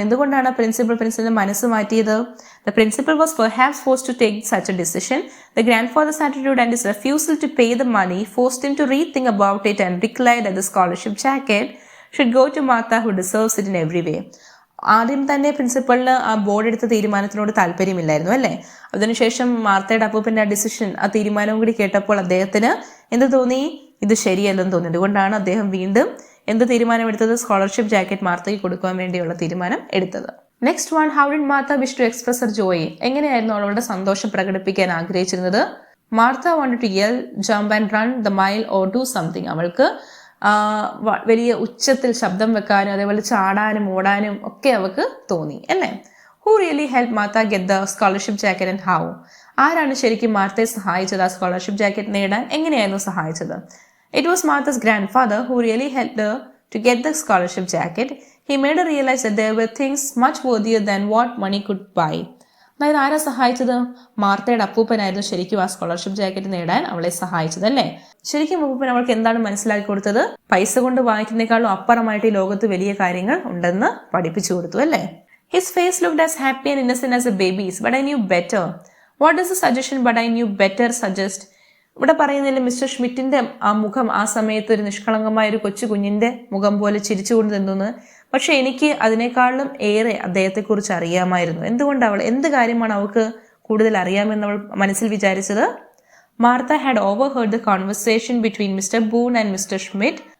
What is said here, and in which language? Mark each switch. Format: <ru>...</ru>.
<ml>എന്തുകൊണ്ടാണ് പ്രിൻസിപ്പലിന്റെ മനസ്സ് മാറ്റിയത്?</ml> <en>The principal was perhaps forced to take such a decision. The grandfather's attitude and his refusal to pay the money forced him to rethink about it and declared that the scholarship jacket should go to Martha, who deserves it in every way.</en> <ml>ആദ്യം തന്നെ പ്രിൻസിപ്പളിന് ആ board എടുത്ത തീരുമാനത്തിനോട് താല്പര്യമില്ലായിരുന്നു അല്ലേ. അതിനുശേഷം മാർത്തയുടെ അപ്പൂപ്പന്റെ ആ decision, ആ തീരുമാനവും കൂടി കേട്ടപ്പോൾ അദ്ദേഹത്തിന് എന്ത് തോന്നി, ഇത് ശരിയല്ലെന്ന് തോന്നി. അതുകൊണ്ടാണ് അദ്ദേഹം വീണ്ടും എന്ത് തീരുമാനമെടുത്തത്, സ്കോളർഷിപ്പ് ജാക്കറ്റ് മാർത്തയ്ക്ക് കൊടുക്കാൻ വേണ്ടിയുള്ള തീരുമാനം എടുത്തത്.</ml> <en>Next one. How did Martha wish to express her joy?</en> <ml>എങ്ങനെയായിരുന്നു അവളുടെ സന്തോഷം പ്രകടിപ്പിക്കാൻ ആഗ്രഹിച്ചിരുന്നത്?</ml> <en>Martha wanted to yell, jump and run the mile or do something.</en> <ml>അവൾക്ക് വലിയ ഉച്ചത്തിൽ ശബ്ദം വെക്കാനും അതേപോലെ ചാടാനും ഓടാനും ഒക്കെ അവൾക്ക് തോന്നി അല്ലേ.</ml> <en>Who really help Martha get the scholarship jacket and how?</en> <ml>ആരാണ് ശരിക്കും മാർത്തയെ സഹായിച്ചത് ആ സ്കോളർഷിപ്പ് ജാക്കറ്റ് നേടാൻ? എങ്ങനെയായിരുന്നു സഹായിച്ചത്?</ml> <en>It was Martha's grandfather who really helped her to get the scholarship jacket. He made her realize that there were things much worthier than what money could buy.</en> <ml>അതായത് ആരാ സഹായിച്ചത്? മാർത്തയുടെ അപ്പൂപ്പനായിരുന്നു ശരിക്കും ആ സ്കോളർഷിപ്പ് ജാക്കറ്റ് നേടാൻ അവളെ സഹായിച്ചത് അല്ലേ. ശരിക്കും അപ്പൂപ്പൻ അവൾക്ക് എന്താണ് മനസ്സിലാക്കി കൊടുത്തത്? പൈസ കൊണ്ട് വാങ്ങിക്കുന്നേക്കാളും അപ്പുറമായിട്ട് ഈ ലോകത്ത് വലിയ കാര്യങ്ങൾ ഉണ്ടെന്ന് പഠിപ്പിച്ചു കൊടുത്തു അല്ലേ.</ml> <en>His face looked as happy and innocent as a baby's, but I knew better. What does the suggestion but I knew better suggest?</en> <ml>ഇവിടെ പറയുന്നതിൽ മിസ്റ്റർ ഷ്മിറ്റിന്റെ ആ മുഖം ആ സമയത്ത് ഒരു നിഷ്കളങ്കമായ ഒരു കൊച്ചു കുഞ്ഞിന്റെ മുഖം പോലെ ചിരിച്ചുകൊണ്ട് നിന്നു. പക്ഷെ എനിക്ക് അതിനേക്കാളും ഏറെ അദ്ദേഹത്തെക്കുറിച്ച് അറിയാമായിരുന്നു. എന്ത് കാര്യമാണ് അവൾക്ക് കൂടുതൽ അറിയാമെന്ന് അവൾ മനസ്സിൽ വിചാരിച്ചത്?</ml> <en>Martha had overheard the conversation between Mr Boone and Mr Schmitt.</en>